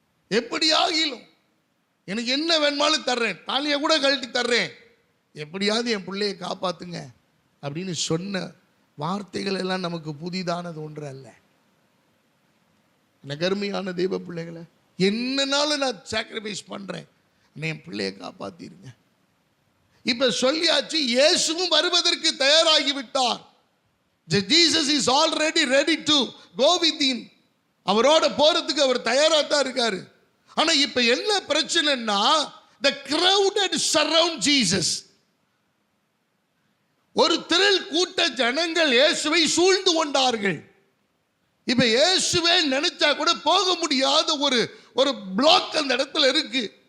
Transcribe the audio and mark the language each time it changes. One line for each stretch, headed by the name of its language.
Tamil: எப்படியாகிலும் எனக்கு என்ன வேணுமாலும் தர்றேன், தாலியை கூட கழட்டி தர்றேன், எப்படியாவது என் பிள்ளையை காப்பாற்றுங்க அப்படின்னு சொன்ன வார்த்தைகள் எல்லாம் நமக்கு புதிதானது ஒன்று அல்ல. எனக்கு அருமையான தெய்வ பிள்ளைகளை, என்னன்னாலும் நான் சாக்ரிஃபைஸ் பண்ணுறேன், என் பிள்ளையை காப்பாற்றிருங்க. இப்போ சொல்லியாச்சு, இயேசுவும் வருவதற்கு தயாராகிவிட்டார்.
English: Jesus is already ready to go with him.
Tamil: அவரோட போறதுக்கு அவர் தயாராக தான் இருக்காரு. ஆனால் இப்போ என்ன பிரச்சனைன்னா,
English: the crowded surround Jesus.
Tamil: ஒரு திரள் கூட்ட ஜனங்கள் இயேசுவை சூழ்ந்து கொண்டார்கள். இப்போ இயேசுவே நினைச்சா கூட போக முடியாத ஒரு பிளாக் அந்த இடத்துல இருக்கு.